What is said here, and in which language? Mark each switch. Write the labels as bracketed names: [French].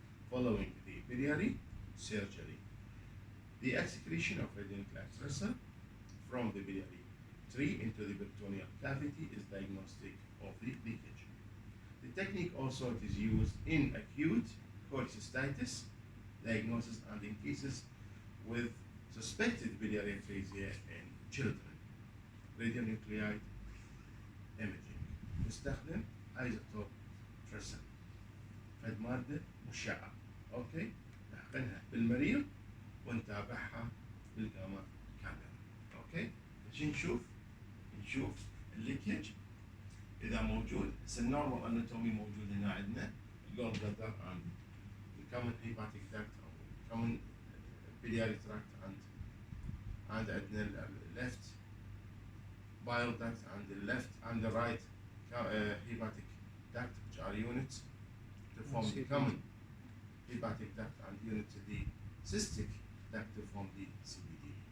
[English] Following the biliary surgery, the excretion of radionuclide tracer from the biliary tree into the peritoneal cavity is diagnostic of the leakage. The technique also is used in acute cholecystitis diagnosis and in cases with suspected biliary atresia in children. [Arabic] Radionuclide imaging نستخدم ايزوتوب تريسر، فد ماده مشعه، اوكي، نحقنها بالمريض ونتابعها بالجاما كاميرا، اوكي، عشان نشوف الليكج اذا موجود. [English] النورمال اناتومي موجود هنا عندنا الجول بلادر عند الكومن هيباتيك داكت او الكومن biliary tract and عندنا الليفت bile duct and the left and the right hepatic duct, which are units to form the common hepatic duct and unit to the cystic duct to form the CBD.